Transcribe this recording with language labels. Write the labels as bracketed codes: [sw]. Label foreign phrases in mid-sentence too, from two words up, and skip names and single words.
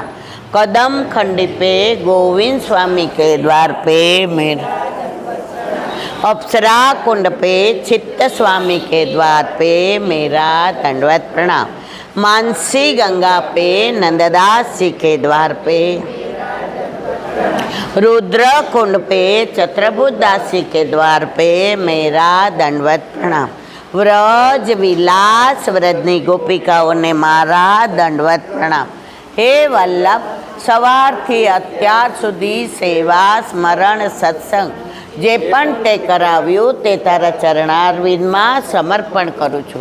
[hi] कदम खंडी पे गोविंद स्वामी के द्वार पे मेरा अप्सरा कुंड पे चित्त स्वामी के द्वार पे मेरा दंडवत प्रणाम. मानसी गंगा पे नंददास जी के द्वार पे रुद्र कुंड पे चतुर्भुज दासी के द्वार पे मेरा दंडवत प्रणाम। [gu] વ્રજ વિલાસ વ્રજની ગોપિકાઓને મારા દંડવત પ્રણામ। हे वल्लभ, સવારથી અત્યાર સુધી સેવા સ્મરણ સત્સંગ જે પણ તે કરાવ્યું તે તારા ચરણારવિંદમાં સમર્પણ કરું છું.